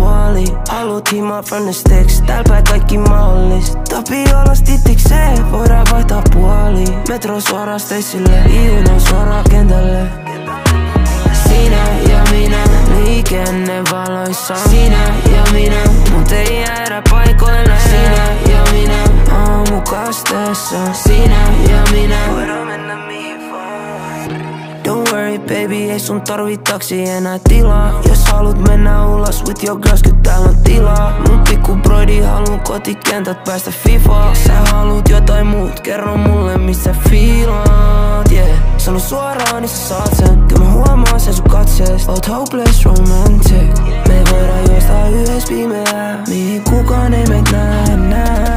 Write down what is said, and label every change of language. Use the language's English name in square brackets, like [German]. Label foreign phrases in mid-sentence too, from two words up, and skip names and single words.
[Finnish] maali. Haluut himaa [English] from the sticks, [Finnish] tääl päin kaikki mahdollista. Tapiolas tittikseen, voidaan vaihtaa puoli. Metro suoraan Stacelle, Iuna suoraan kentälle. Sinä ja minä, liikennevaloissa. Sinä ja minä, mut ei jäädä paikoille. Sinä ja minä, aamukasteessa. Sinä ja minä, voidaan mennä mihin vaan. [English] Don't worry baby, [Finnish] ei sun tarvii taksi enää tilaa. Jos haluut mennä ulos [English] with your girls, [Finnish] kyllä täällä on tilaa. Mun pikku broidi haluu kotikentät päästä Fifaa. Sä haluut jotain muut, kerro mulle missä fiilaat, yeah. Sano suoraan, niin sä saat sen. Kyllä mä huomaan sen sun katseest. Oot [English] hopeless romantic. [Finnish] Me voidaan juosta yhdessä pimeää, mihin kukaan ei meitä näe.